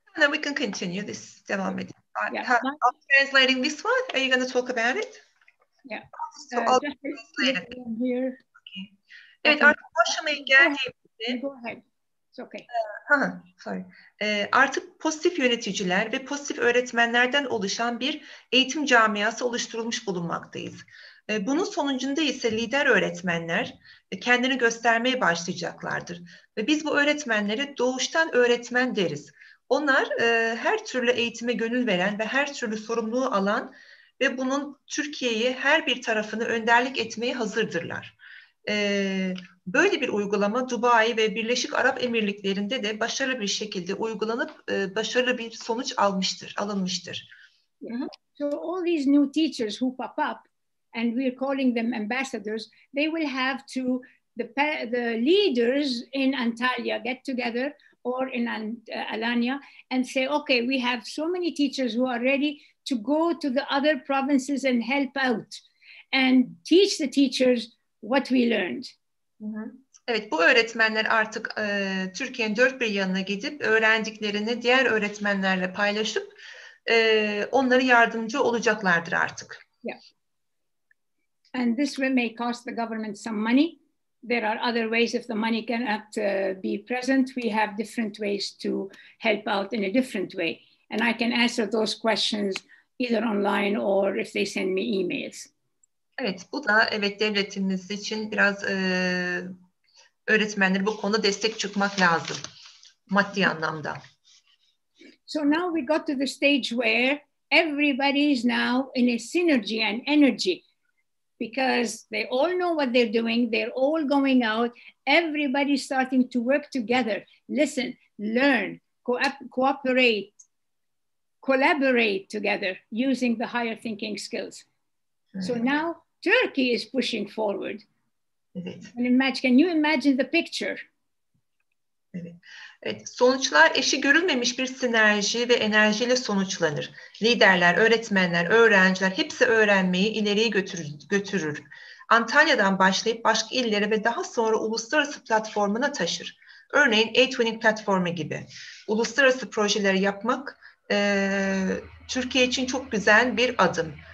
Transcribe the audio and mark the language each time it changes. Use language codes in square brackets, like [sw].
[en] No, we can continue this. [tr] Devam edelim. [en] Yeah. I'm translating this one. Are you going to talk about it? Yeah. So I'll Just translate it. Here. Okay. [tr] Evet, artık aşamaya geldiğimizde. [en] Go ahead. It's okay. Sorry. [tr] Artık pozitif yöneticiler ve pozitif öğretmenlerden oluşan bir eğitim camiası oluşturulmuş bulunmaktayız. Bunun sonucunda ise lider öğretmenler kendini göstermeye başlayacaklardır. Ve biz bu öğretmenlere doğuştan öğretmen deriz. Onlar her türlü eğitime gönül veren ve her türlü sorumluluğu alan ve bunun Türkiye'yi her bir tarafını önderlik etmeye hazırdırlar. Böyle bir uygulama Dubai ve Birleşik Arap Emirlikleri'nde de başarılı bir şekilde uygulanıp başarılı bir sonuç alınmıştır. [en] Yeah. So all these new teachers who pop up, and we're calling them ambassadors, they will have to, the leaders in Antalya get together or in Alanya and say, okay, we have so many teachers who are ready to go to the other provinces and help out and teach the teachers what we learned. [tr] Evet, bu öğretmenler artık Türkiye'nin dört bir yanına gidip öğrendiklerini diğer öğretmenlerle paylaşıp onlara yardımcı olacaklardır artık. [en] Yeah. And this may cost the government some money. There are other ways if the money cannot be present. We have different ways to help out in a different way. And I can answer those questions either online or if they send me emails. [tr] Evet, bu da devletimiz için biraz öğretmenlere bu konuda destek çıkmak lazım maddi anlamda. [en] So now we got to the stage where everybody is now in a synergy and energy because they all know what they're doing. They're all going out. Everybody's starting to work together, listen, learn, cooperate, collaborate together using the higher thinking skills. So now Turkey is pushing forward. [tr] Evet. [en] Can you imagine the picture? [tr] Evet. Evet, sonuçlar eşi görülmemiş bir sinerji ve enerjiyle sonuçlanır. Liderler, öğretmenler, öğrenciler hepsi öğrenmeyi ileriye götürür. Antalya'dan başlayıp başka illere ve daha sonra uluslararası platformuna taşır. Örneğin Eğitim platformu gibi. Uluslararası projeleri yapmak Türkiye için çok güzel bir adım.